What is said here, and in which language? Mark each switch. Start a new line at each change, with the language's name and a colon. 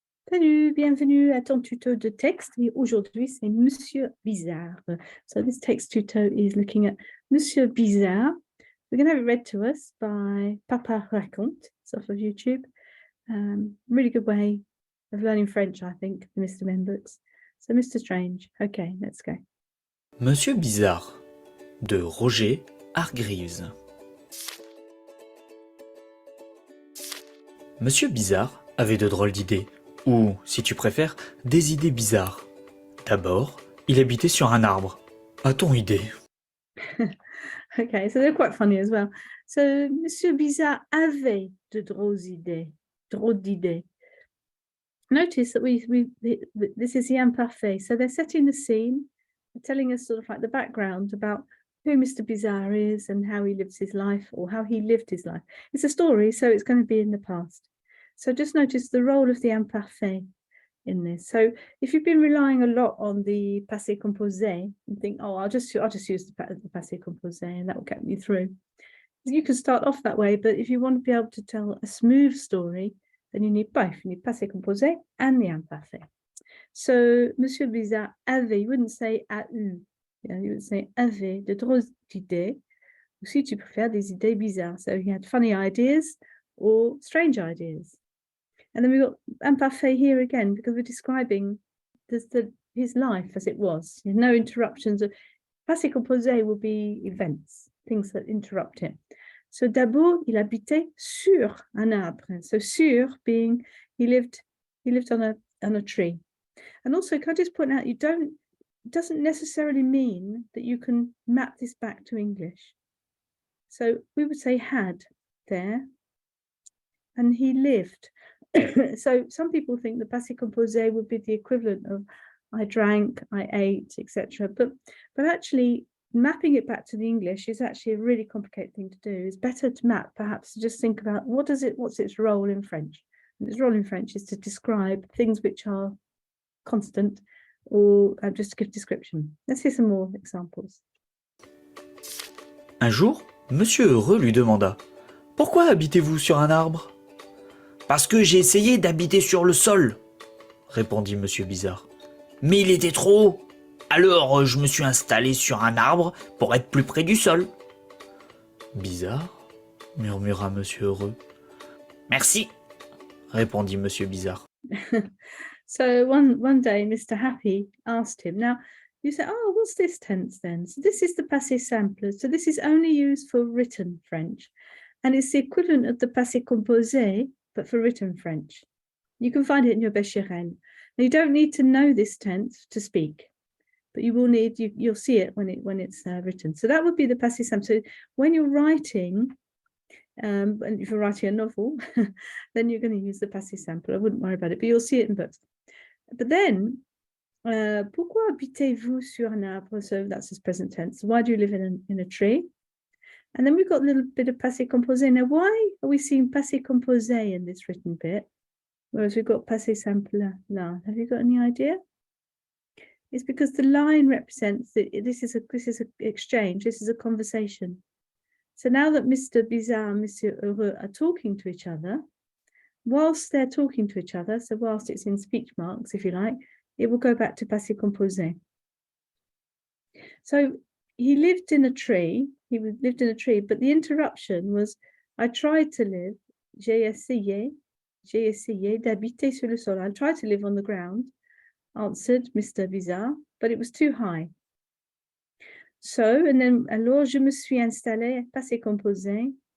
French: Salut, bienvenue à ton tuto de texte. Et aujourd'hui, c'est Monsieur Bizarre.
English: So this text tuto is looking at Monsieur Bizarre. We're going to have it read to us by Papa Raconte. It's off of YouTube. Really good way of learning French, I think, the Mr. Men books. So Mr. Strange. Okay, let's go.
French: Monsieur Bizarre de Roger Hargreaves. Monsieur Bizarre avait de drôles d'idées, ou, si tu préfères, des idées bizarres. D'abord, il habitait sur un arbre. A-t-on idée?
English: Okay, so they're quite funny as well.
French: So Monsieur Bizarre avait de drôles d'idées. Drôles d'idées.
English: Notice that this is the imparfait. So they're setting the scene, telling us sort of like the background about who Mr. Bizarre is and how he lives his life, or how he lived his life. It's a story, so it's going to be in the past. So just notice the role of the imparfait in this. So if you've been relying a lot on the passé composé and think, oh, I'll just use the passé composé and that will get me through. You can start off that way, but if you want to be able to tell a smooth story, then you need both. You need passé composé and the imparfait. So
French: Monsieur Bizarre avait,
English: you wouldn't say
French: a eu.
English: Yeah, you would say
French: avait de drôles d'idées, ou si tu préfères, des idées bizarres.
English: So he had funny ideas or strange ideas. And then we've got imparfait here again, because we're describing his life as it was. No interruptions. Passé composé will be events, things that interrupt him.
French: So d'abord, il habitait sur un arbre.
English: So sur being he lived on a tree. And also, can I just point out, it doesn't necessarily mean that you can map this back to English. So we would say had there, and he lived. So some people think the passé composé would be the equivalent of I drank, I ate, etc. But actually, mapping it back to the English is actually a really complicated thing to do. It's better to map, perhaps, to just think about what's its role in French. And its role in French is to describe things which are constant, or just to give description. Let's hear some more examples.
French: Un jour, Monsieur Heureux lui demanda « Pourquoi habitez-vous sur un arbre ?»« Parce que j'ai essayé d'habiter sur le sol, » répondit Monsieur Bizarre. « Mais il était trop haut. Alors je me suis installé sur un arbre pour être plus près du sol. » « Bizarre, » murmura Monsieur Heureux. « Merci, » répondit Monsieur Bizarre.
English: So one day, Mr. Happy asked him. Now, you say, oh, what's this tense then? So this is the passé simple. So this is only used for written French. And it's the equivalent of the passé composé, but for written French. You can find it in your Becherel. Now, you don't need to know this tense to speak, but you will need, you'll see it when it's written. So that would be the passé simple. So when you're writing, and if you're writing a novel, then you're going to use the passé simple. I wouldn't worry about it, but you'll see it in books. But then,
French: pourquoi habitez-vous sur un arbre?
English: So that's his present tense. Why do you live in a tree? And then we've got a little bit of passé composé. Now, why are we seeing passé composé in this written bit, whereas we've got passé simple là? Have you got any idea? It's because the line represents that this is an exchange. This is a conversation. So now that Mr. Bizarre and Monsieur Heureux are talking to each other, whilst they're talking to each other, so whilst it's in speech marks, if you like, it will go back to passé composé. So he lived in a tree, but the interruption was, I tried to live,
French: j'ai essayé d'habiter sur le sol.
English: I tried to live on the ground, answered Mr. Bizarre, but it was too high. So, and then,
French: alors je me suis installé, passé composé.